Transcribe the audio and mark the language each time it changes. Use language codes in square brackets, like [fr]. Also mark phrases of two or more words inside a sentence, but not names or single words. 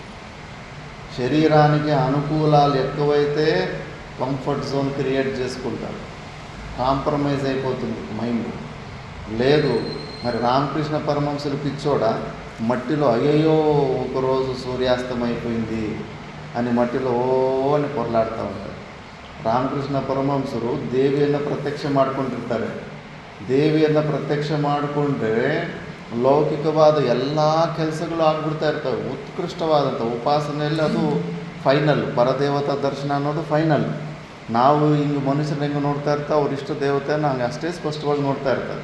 [te] శరీరానికి అనుకూలాలు ఎక్కువైతే [en] comfort zone create [te] చేసుకుంటారు, కాంప్రమైజ్ అయిపోతుంది మైండ్. లేదు మరి రామకృష్ణ పరమహంసులు పిచ్చోడా, మట్టిలో అయ్యయ్యో ఒకరోజు సూర్యాస్తం అయిపోయింది అని మట్టిలో అని పొరలాడుతూ ఉంటారు. [kn] రామకృష్ణ ಪರಮಹಂಸರು ದೇವಿಯನ್ನು ಪ್ರತ್ಯಕ್ಷ ಮಾಡ್ಕೊಂಡಿರ್ತಾರೆ. ದೇವಿಯನ್ನು ಪ್ರತ್ಯಕ್ಷ ಮಾಡಿಕೊಂಡ್ರೆ ಲೌಕಿಕವಾದ ಎಲ್ಲ ಕೆಲಸಗಳು ಆಗ್ಬಿಡ್ತಾ ಇರ್ತವೆ. ಉತ್ಕೃಷ್ಟವಾದಂಥ ಉಪಾಸನೆಯಲ್ಲಿ ಅದು ಫೈನಲ್. ಪರದೇವತಾ ದರ್ಶನ ಅನ್ನೋದು ಫೈನಲ್. ನಾವು ಹಿಂಗೆ ಮನುಷ್ಯರು ಹೆಂಗೆ ನೋಡ್ತಾ ಇರ್ತಾ ಅವ್ರ ಇಷ್ಟ ದೇವತೆಯನ್ನು ಹಂಗೆ ಅಷ್ಟೇ ಸ್ಪಷ್ಟವಾಗಿ ನೋಡ್ತಾ ಇರ್ತಾರೆ.